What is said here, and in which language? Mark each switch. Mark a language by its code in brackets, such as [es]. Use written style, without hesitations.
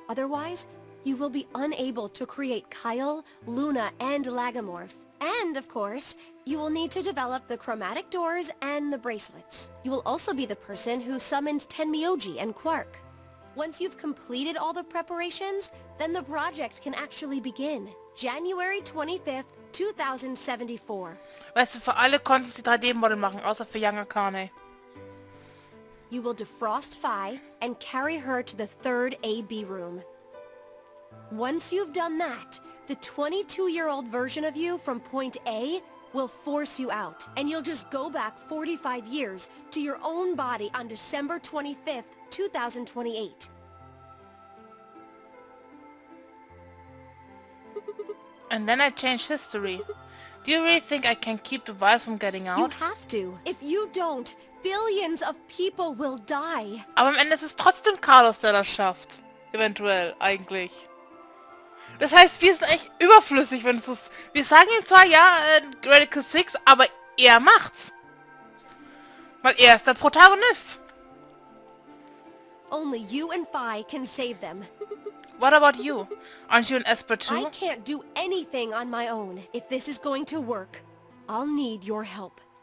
[en] Otherwise, you will be unable to create Kyle, Luna, and Lagomorph. And, of course, you will need to develop the chromatic doors and the bracelets. You will also be the person who summons Tenmyoji and Quark. Once you've completed all the preparations, then the project can actually begin. January 25th, 2074. [de] Weißt du, für alle konnten sie 3D-Model machen, außer für Young Akane. [en] You will defrost Phi and carry her to the third AB room. Once you've done that, the 22-year-old version of you from point A will force you out, and you'll just go back 45 years to your own body on December 25th, 2028. And then I change history. Do you really think I can keep the virus from getting You out? have to. If you don't, billions of people will die. [de] Aber am Ende ist es trotzdem Carlos, der das schafft. Eventuell, eigentlich. Das heißt, wir sind echt überflüssig, wenn es so... Wir sagen ihm zwar, ja, Radical 6, aber er macht's. Weil er ist der Protagonist. [en] Only you and Phi can save them. What about you? Aren't you an Esper too? I can't do anything on my own. If this is going to work, I'll need your help.